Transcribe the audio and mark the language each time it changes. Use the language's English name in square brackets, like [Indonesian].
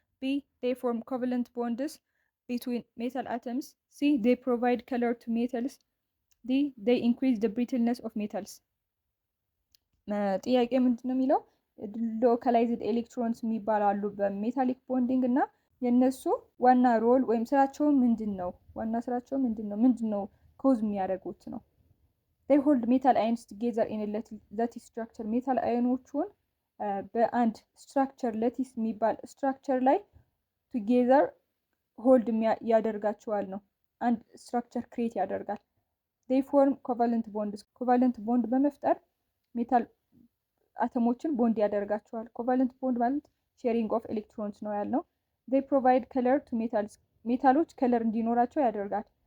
[English] B they form covalent bonds between metal atoms. C they provide color to metals. D they increase the brittleness of metals. [Amharic] ጥያቄ ምንድን ነው የሚለው? ሎካላይዝድ ኤሌክትሮንስ የሚባላሉ በሜታሊክ ቦንዲንግ እና የነሱ ዋና ሮል ወይም ስራቸው ምንድን ነው? ዋና ስራቸው ምንድን ነው ኮዝ የሚያደርጉት ነው። [English] they hold metal ions together in a lattice structure. [Amharic] ሜታል አዮኖቹን በአንድ ስትራክቸር ላቲስ የሚባል ስትራክቸር ላይ together ሆልድ ያደርጋቸዋል ነው። አንድ ስትራክቸር ክሬት ያደርጋል። [English] they form covalent bonds. [Amharic] ኮቫለንት ቦንድ በመፍጠር ሜታል አተሞችን ቦንድ ያደርጋቸዋል። ኮቫለንት ቦንድ ማለት ሼሪንግ ኦፍ ኤሌክትሮንስ ነው ያልነው። [English] they provide color to metals. [Amharic] ሜታሎች ከለር እንዲኖራቸው ያደርጋል።